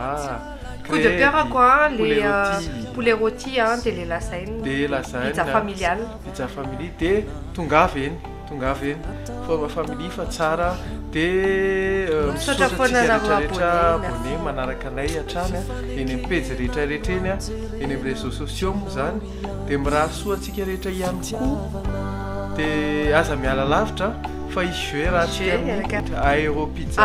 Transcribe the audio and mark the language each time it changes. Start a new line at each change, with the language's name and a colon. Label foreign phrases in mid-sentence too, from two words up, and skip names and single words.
French: coup de cœur quoi les poulet rôti de les lasagnes pizza familiale
Malagasy: de tongavy eny
French: forme famille
Malagasy: fa tsara de misaotra foana rehetra abonné manaraka anay hatrany eny amin'ny page rehetrarehetra eny a eny amin'ny
French: réseaux sociaux
Malagasy: moa zany de miraha soa antsika rehetra ihany koa de aza miala lavitra fa izy raha tsika Aéropizza